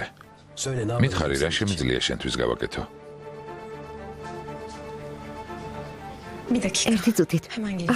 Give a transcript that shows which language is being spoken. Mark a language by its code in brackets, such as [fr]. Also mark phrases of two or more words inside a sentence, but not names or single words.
[ka] მითხარი რა შემიძლია შენთვის გავაკეთო? [tr] Bir dakika. [ka] ერთი წუთით. [tr] Hemen geleceğim.